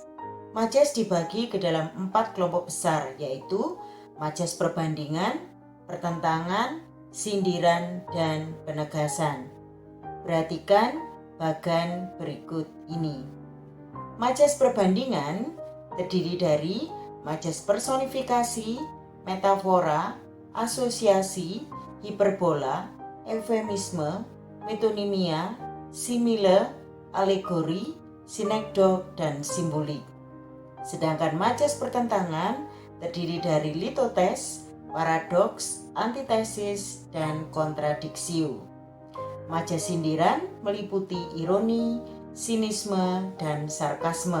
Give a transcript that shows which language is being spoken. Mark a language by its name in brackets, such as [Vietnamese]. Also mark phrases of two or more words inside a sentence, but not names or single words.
[Indonesian] Majas dibagi ke dalam 4 kelompok besar, yaitu majas perbandingan, pertentangan, sindiran, dan penegasan. Perhatikan bagan berikut ini. Majas perbandingan terdiri dari majas personifikasi, metafora, asosiasi, hiperbola, eufemisme, metonimia, simile, alegori, sinekdok, dan simbolik. Sedangkan majas pertentangan terdiri dari litotes, paradoks, antitesis, dan kontradiksio. Majas sindiran meliputi ironi, sinisme, dan sarkasme.